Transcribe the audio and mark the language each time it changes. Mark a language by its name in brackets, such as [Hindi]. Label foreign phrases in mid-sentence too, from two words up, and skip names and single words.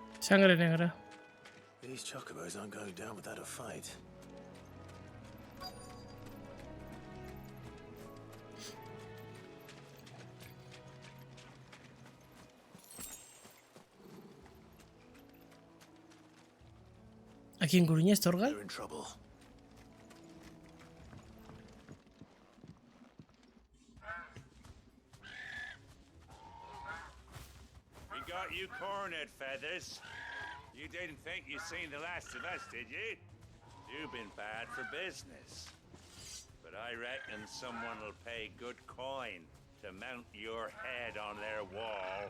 [Spanish] Sangre negra. [English] These chocobos aren't going down without a fight. [Spanish] ¿Aquí en Coruña está Orgal? [English] They're in trouble. We got you cornered, Feathers. You didn't think you'd seen the last of us, did you? You've been bad for business. But I reckon someone will pay good coin to mount your head on their wall.